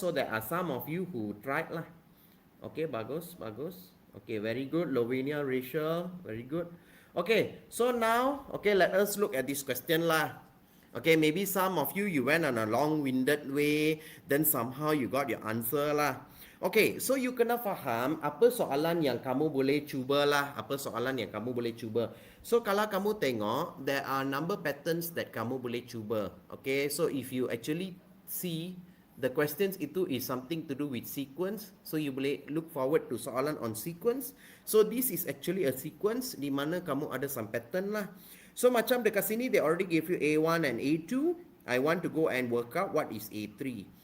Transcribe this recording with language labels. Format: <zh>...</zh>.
<en>So there are some of you who tried lah. Okay,</en> <ms>bagus, bagus.</ms> <en>Okay, very good. Lavinia, Rachel, very good. Okay, so now, okay, let us look at this question lah. Okay, maybe some of you, you went on a long-winded way, then somehow you got your answer lah. Okay, so you</en> <ms>kena faham apa soalan yang kamu boleh cuba lah, apa soalan yang kamu boleh cuba.</ms> <en>So</en> <ms>kalau kamu tengok,</ms> <en>there are number patterns that</en> <ms>kamu boleh cuba.</ms> <en>Okay, so if you actually see the questions itu is something to do with sequence, so you boleh look forward to soalan on sequence. So this is actually a sequence</en> <ms>di mana kamu ada</ms> <en>some pattern lah. So</en> <ms>macam dekat sini</ms> <en>they already gave you A1 and A2. I want to go and work out what is A3.</en>